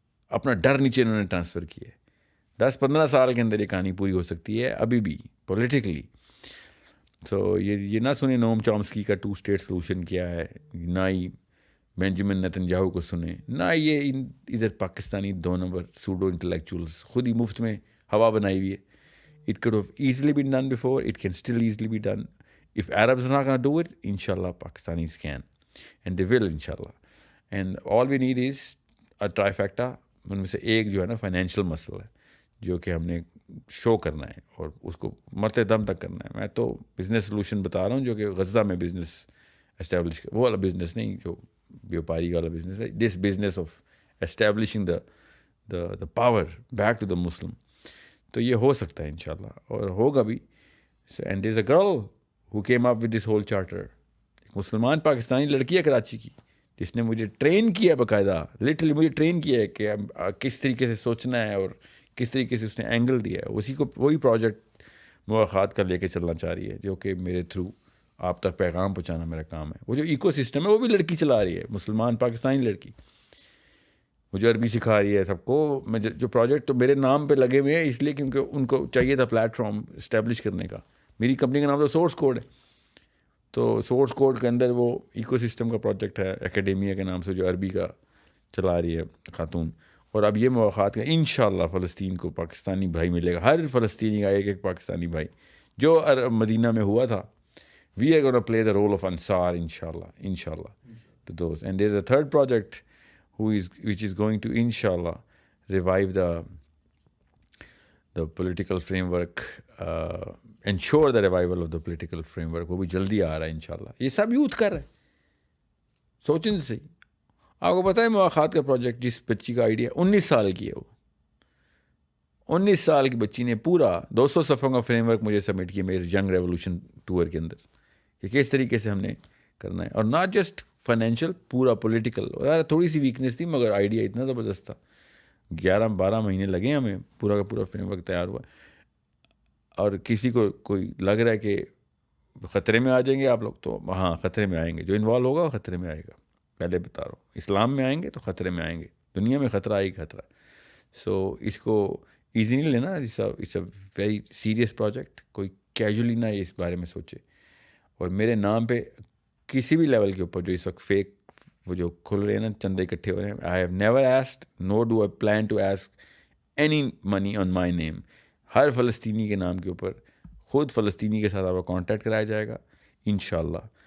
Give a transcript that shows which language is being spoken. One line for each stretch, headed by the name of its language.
Urdu: اپنا ڈر نیچے انہوں نے ٹرانسفر کیا ہے. 10-15 سال کے اندر یہ کہانی پوری ہو سکتی ہے ابھی بھی پولیٹیکلی. سو یہ نہ سنیں نوم چامسکی کا 2 اسٹیٹ سلوشن کیا ہے, نہ ہی بینجامن نیتنیاہو کو سنیں, نہ یہ ادھر پاکستانی 2 نمبر سوڈو انٹلیکچوئلس خود ہی مفت میں ہوا بنائی ہوئی ہے.
English: It could have easily been done before. It can still easily be done. If Arabs are not going to do it, inshallah, Pakistanis can. And they will, inshallah. And all we need is a trifecta.
Urdu: ان میں سے ایک جو ہے نا financial مسئلہ ہے جو کہ ہم نے شو کرنا ہے اور اس کو مرتے دم تک کرنا ہے. میں تو بزنس سلوشن بتا رہا ہوں جو کہ غزہ میں بزنس اسٹیبلش وہ والا بزنس نہیں جو بیوپاری والا بزنس ہے.
English: This business of establishing the power back to the Muslim.
Urdu: تو یہ ہو سکتا ہے انشاءاللہ اور ہوگا بھی.
English: And there is a girl who came up with this whole charter.
Urdu: ایک مسلمان پاکستانی لڑکی ہے کراچی کی جس نے مجھے ٹرین کیا باقاعدہ, لٹرلی مجھے ٹرین کیا ہے کہ کس طریقے سے سوچنا ہے اور کس طریقے سے اس نے اینگل دیا ہے. اسی کو وہی پروجیکٹ مواخات کا لے کے چلنا چاہ رہی ہے جو کہ میرے تھرو آپ تک پیغام پہنچانا میرا کام ہے. وہ جو ایکو سسٹم ہے وہ بھی لڑکی چلا رہی ہے, مسلمان پاکستانی لڑکی, مجھے عربی سکھا رہی ہے سب کو. میں جو پروجیکٹ تو میرے نام پہ لگے ہوئے ہیں اس لیے کیونکہ ان کو چاہیے تھا پلیٹ فارم اسٹیبلش کرنے کا. میری کمپنی کا نام تو سورس کوڈ ہے, تو سورس کوڈ کے اندر وہ ایکو سسٹم کا پروجیکٹ ہے اکیڈیمیا کے نام سے جو عربی کا چلا رہی ہے خاتون. اور اب یہ مواقعات کا انشاءاللہ فلسطین کو پاکستانی بھائی ملے گا, ہر فلسطینی کا ایک پاکستانی بھائی جو مدینہ میں ہوا تھا.
English: We are gonna play the role of Ansar انشاءاللہ to those. And there is a third project which is going to inshallah revive the political framework, ensure the revival of the political framework.
Urdu: وہ بھی جلدی آ رہا ہے انشاءاللہ. یہ سب youth کر رہے ہیں, سوچیں سے. آپ کو پتہ ہے مواخات کا پروجیکٹ جس بچی کا آئیڈیا 19 سال کی ہے, وہ 19 سال کی بچی نے پورا 200 صفحوں کا فریم ورک مجھے سبمٹ کیا میرے ینگ ریولوشن ٹور کے اندر کہ کس طریقے سے ہم نے کرنا ہے. اور
English: not just financial,
Urdu: پورا پولیٹیکل. تھوڑی سی ویکنیس تھی مگر آئیڈیا اتنا زبردست تھا. 11-12 مہینے لگے ہمیں, پورا کا پورا فریم ورک تیار ہوا. اور کسی کو کوئی لگ رہا ہے کہ خطرے میں آ جائیں گے آپ لوگ, تو ہاں خطرے میں آئیں گے. جو انوالو ہوگا وہ خطرے میں آئے گا. پہلے بتا رہا ہوں, اسلام میں آئیں گے تو خطرے میں آئیں گے, دنیا میں خطرہ آئے گا خطرہ. سو اس کو ایزی نہیں لینا,
English: It's a very serious project.
Urdu: کوئی کیجولی نہ اس بارے میں سوچے. اور میرے نام پہ کسی بھی لیول کے اوپر جو اس وقت فیک وہ جو کھل رہے ہیں نا, چندے اکٹھے ہو رہے ہیں,
English: I have never asked nor do I plan to ask any money on my name.
Urdu: ہر فلسطینی کے نام کے اوپر خود فلسطینی کے ساتھ آپ کا کانٹیکٹ کرایا جائے گا انشاءاللہ.